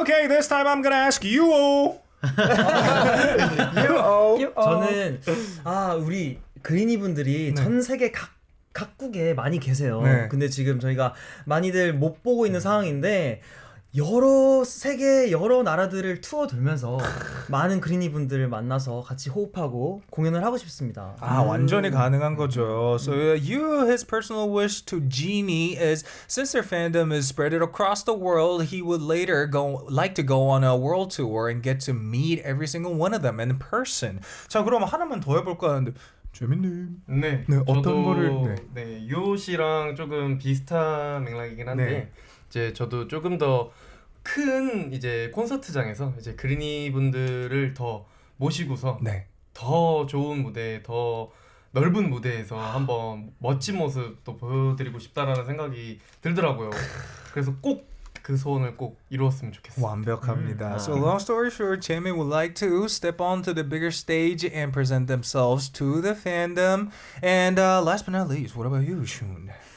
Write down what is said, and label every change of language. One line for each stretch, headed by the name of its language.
English: Okay, this time I'm gonna ask you.
Korean: 저는 우리 그린이 분들이 전 세계 각국에 많이 계세요. 근데 지금 저희가 많이들 못 보고 있는 상황인데 여러 세계 여러 나라들을 투어 돌면서 많은 그린이 분들을 만나서 같이 호흡하고 공연을 하고 싶습니다. 완전히 가능한 거죠.
English: So his personal wish to Genie is since their fandom is spread across the world, he would later like to go on a world tour and get to meet every single one of them in person.
Korean: 자, 그럼 하나만 더 해볼까 하는데. 재밌님. 네, 어떤 거를 유호 씨랑 조금 비슷한 맥락이긴 한데 이제 저도 조금 더 큰 이제 콘서트장에서 이제 그린이 분들을 더 모시고서 더 좋은 무대, 더 넓은 무대에서 한번 멋진 모습 또 보여드리고 싶다라는 생각이 들더라고요. 그래서 꼭 그 소원을 꼭 이루었으면 좋겠어요. 완벽합니다.
English: So long story short, Jaemin would like to step onto the bigger stage and present themselves to the fandom. And last but not least, what about you, Shun?